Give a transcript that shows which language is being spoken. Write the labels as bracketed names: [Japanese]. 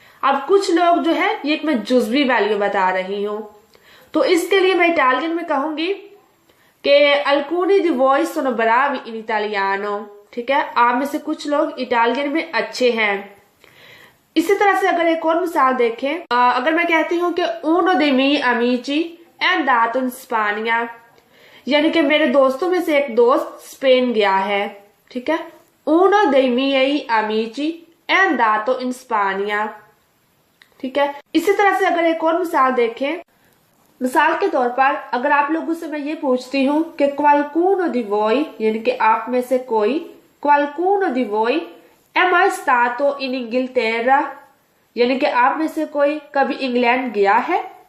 [Hindi] अब कुछ लोग जो है, ये मैं जुज़वी वैल्यू बता रही हूं, तो इसके लिए मैं इटालियन में कहूंगी कि [Italian] alcuni di voi sono bravi in italiano। [Hindi] ठीक है, आप में से कुछ लोग इटालियन में अच्छे हैं। इसी तरह से अगर एक और मिसाल देखें, अगर मैं कहती हूँ कि [Italian] uno dei miei amici è andato in Spagna, [Hindi] यानी कि मेरे दोस्तों में से एक दोस्त स्पेन गया है। ठीक है, [Italian] uno dei miei amici è andato in Spagna। [Hindi] ठीक है, इसी तरह से अगर एक और मिसाल देखें, मिसाल के तौर पर अगर आप लोगों से मैं ये पूछती हूँ कि [Italian] qualcuno di voi, [Hindi] यानी कि आप में से कोई, [Italian] qualcuno di voi è mai stato in Inghilterra, [Hindi] यानी कि आप में से कोई कभी इंग्लैंड गया है।